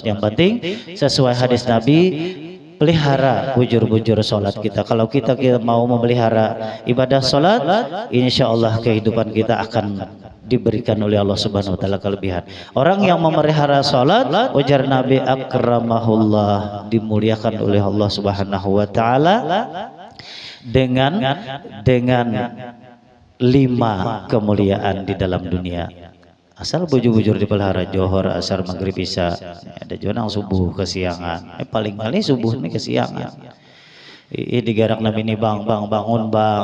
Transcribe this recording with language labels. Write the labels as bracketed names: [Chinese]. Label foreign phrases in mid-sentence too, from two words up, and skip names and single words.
[Indonesian] Yang penting sesuai hadis Nabi, pelihara bujur-bujur sholat kita. Kalau kita mau memelihara ibadah sholat, [Arabic] insya Allah [Indonesian] kehidupan kita akan diberikan oleh Allah [Arabic] Subhanahu wa taala [Indonesian] kelebihan. Orang yang memelihara sholat, ujar Nabi akramahullah, dimuliakan oleh Allah [Arabic] Subhanahu wa taala [Indonesian] dengan 5 kemuliaan di dalam dunia. Asal bujur-bujur dipelihara, johor, asar, maghrib, isya. Ada juga yang subuh kesiangan. Paling kali subuh ini kesiangan. [Banjar] Digarak Nabi ini bangun bang.